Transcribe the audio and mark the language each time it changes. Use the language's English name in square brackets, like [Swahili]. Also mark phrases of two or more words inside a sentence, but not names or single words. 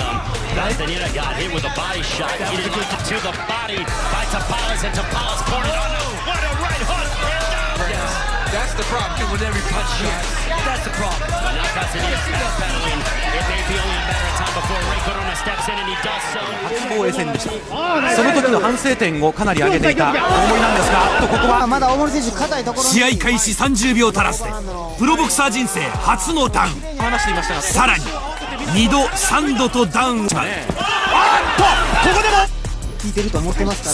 [English] Castaneda got hit with a body shot. He didn't get to the body by Tapales, and Tapales poured it on. What a right hook! That's the problem with every punch shot. That's the problem. But now Castaneda's backpedaling. It may be only a matter of time before Ray Corona steps in, and he does so. [Japanese] 防衛戦でした。その時の反省点をかなり挙げていた思いなんですが、ここはまだ大森選手硬いところ。試合開始30秒足らずでプロボクサー人生初のダウン。話していましたが、さらに2度3度とダウン。ここでも効いてると思ってますから。